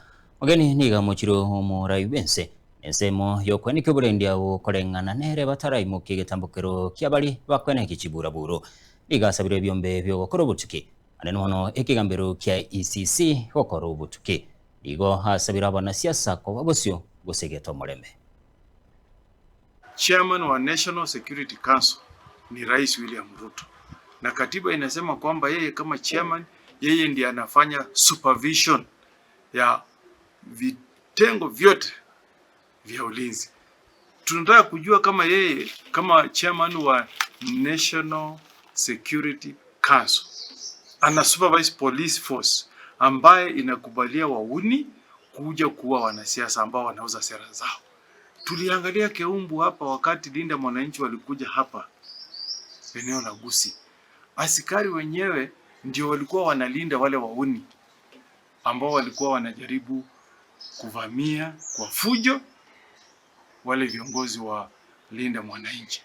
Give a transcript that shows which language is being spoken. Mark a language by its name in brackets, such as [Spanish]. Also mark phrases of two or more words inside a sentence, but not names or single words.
[Gusii] Mugeni niga mochiro omorai bense ensemo yokweneka oborendi abo koreng'ana nere bataraimukia egetambukero kia bari bakweneka chiburaburu. Igasabire ebyombe byogokora obotuki anene mono ekigambiro kia ECC gokora obotuki. Igo asabira abanasiasa koba bosio gosegeta omoreme. [Swahili] Chairman wa National Security Council ni Rais William Ruto, na katiba inasema kwamba yeye kama chairman, yeye ndiye anafanya supervision ya vitengo vyote vya ulinzi. Tunataka kujua kama yeye kama chairman wa National Security Council ana supervise [English] police force [Swahili] ambaye inakubalia wauni kuja kuwa wanasiasa ambao wanauza sera zao. Tuliangalia Keumbu hapa wakati Linda Mwananchi walikuja hapa eneo la Gusii. Askari wenyewe ndio walikuwa wanalinda wale wauni ambao walikuwa wanajaribu kuvamia kwa fujo wale viongozi wa Linda Mwananchi.